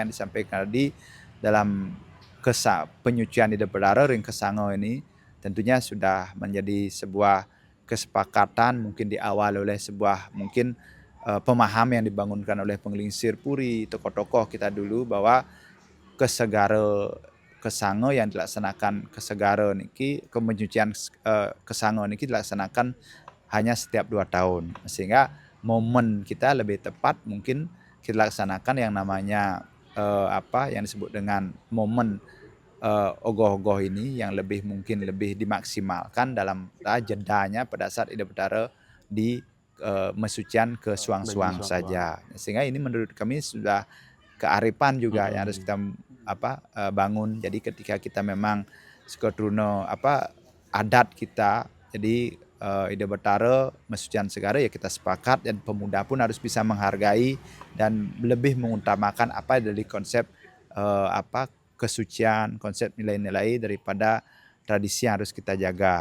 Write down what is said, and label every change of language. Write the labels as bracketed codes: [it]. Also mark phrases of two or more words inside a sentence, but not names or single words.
[id] yang disampaikan tadi dalam penyucian di Depedara Ring Kesango ini tentunya sudah menjadi sebuah kesepakatan mungkin di awal oleh sebuah mungkin pemahaman yang dibangunkan oleh penglingsir Puri, tokoh-tokoh kita dulu bahwa kesegara Kesango yang dilaksanakan kesegara niki kemenyucian Kesango niki dilaksanakan hanya setiap 2 tahun sehingga momen kita lebih tepat mungkin kita laksanakan yang namanya yang disebut dengan momen ogoh-ogoh ini yang mungkin lebih dimaksimalkan dalam jedanya pada saat Ida Betara di mesucian ke suang-suang saja. Sehingga ini menurut kami sudah kearifan juga yang harus kita bangun. Jadi ketika kita memang Sekotrono adat kita, jadi Ida Betara mesucian segara ya kita sepakat dan pemuda pun harus bisa menghargai dan lebih mengutamakan apa dari konsep kesucian, konsep nilai-nilai daripada tradisi yang harus kita jaga.